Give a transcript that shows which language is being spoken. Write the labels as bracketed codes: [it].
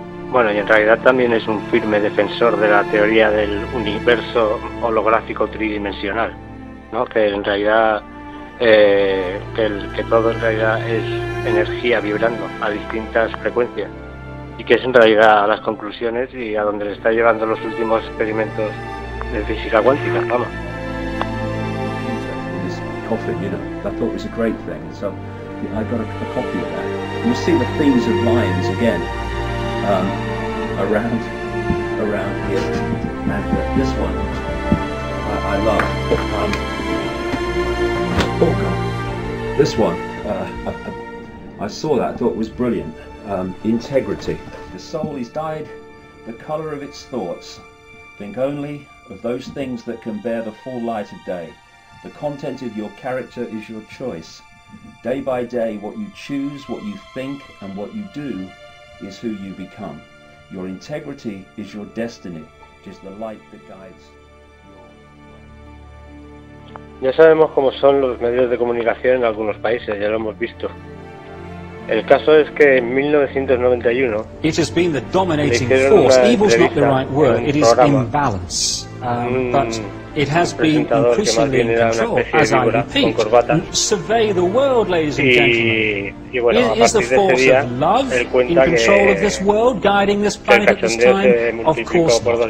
[es] Bueno, y en realidad también es un firme defensor de la teoría del universo holográfico tridimensional, ¿no? Que en realidad que todo en realidad es energía vibrando a distintas frecuencias, y que es en realidad a las conclusiones y a donde le está llevando los últimos experimentos de física cuántica, vamos. [en] This coffin, I thought it was a great thing, so I got a copy of that. You see the themes of lions again around here, and this one I love. Oh God, this one I saw that, I thought it was brilliant. integrity. The soul is dyed the colour of its thoughts. Think only of those things that can bear the full light of day. The content of your character is your choice. Day by day, what you choose, what you think, and what you do is who you become. Your integrity is your destiny. It is the light that guides [es] Ya sabemos cómo son los medios de comunicación en algunos países, ya lo hemos visto. El caso es que en 1991 [en] it has been the dominating force. Evil is not the right word. It is imbalance. But it has been increasingly in control, as I repeat. Survey the world, ladies and gentlemen. Is the force of love in control of this world, guiding this planet at this time? Of course not.